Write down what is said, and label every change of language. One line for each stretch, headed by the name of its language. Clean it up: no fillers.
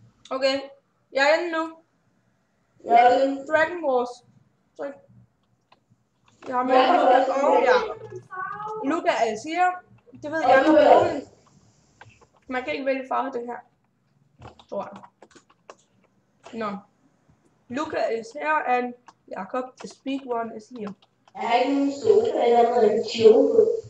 Danish: Okay, jeg er inde nu. Dragon Wars. Tryk. Jeg har med Lukas og Jakob. Luca er siger. Det ved jeg nok. Man kan ikke vælge farve det her. Tror jeg. Nå.
English: Luca is here and Jakob, the speed one, is here.
Danish: Jeg har ikke nogen sofa, jeg har en kjole.